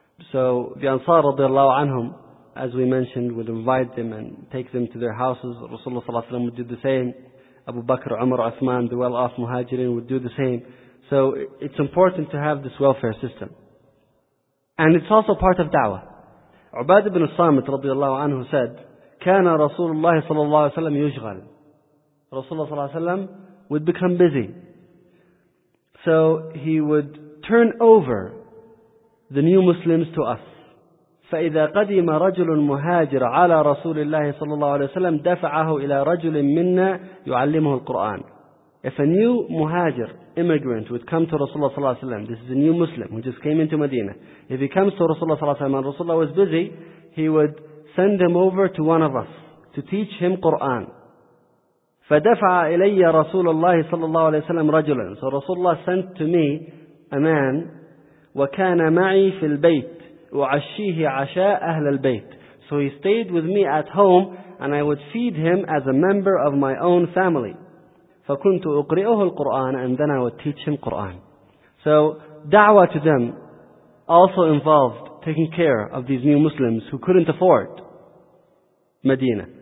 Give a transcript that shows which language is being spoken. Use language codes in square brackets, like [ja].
[en] So the Ansar radiallahu anhum, as we mentioned, would invite them and take them to their houses. Rasulullah sallallahu alayhi wa sallam would do the same. Abu Bakr, Umar, Uthman, the well-off muhajirin would do the same. So it's important to have this welfare system. And it's also part of da'wah. Ubad ibn Samit radiallahu anhu said, [ar] كَانَ رَسُولُ اللَّهِ صَلَى اللَّهِ وَسَلَّمْ يُشْغَلْ. [en] Rasulullah sallallahu alayhi wa sallam would become busy. So he would turn over the new Muslims to us. [ar] فَإِذَا قَدِيمَ رَجُلٌ مُهَاجِرَ عَلَى رَسُولِ اللَّهِ صَلَى اللَّهُ عَلَيْهِ وَسَلَّمْ دَفَعَهُ إِلَى رَجُلٍ مِّنَّا يُعَلِّمُهُ الْقُرْآنِ. [en] If a new muhajir, immigrant, would come to Rasulullah صلى الله عليه وسلم, this is a new Muslim who just came into Medina. If he comes to Rasulullah صلى الله عليه وسلم and Rasulullah was busy, he would send him over to one of us to teach him Qur'an. [ar] فَدَفَعَ إِلَيَّ رَسُولُ اللَّهِ صَلَى اللَّهُ عَلَيْهِ وَسَلَّمْ رَجُلًا. [en] So Rasulullah sent to me a man, [ar] وَكَانَ مَعِي فِي الْبَيْتِ وَعَشِّيهِ عَشَاء أَهْلَ الْبَيْتِ. [en] So he stayed with me at home, and I would feed him as a member of my own family. [ar] فَكُنْتُ أُقْرِئُهُ الْقُرْآنَ, [en] and then I would teach him Qur'an. So da'wah to them also involved taking care of these new Muslims who couldn't afford Medina.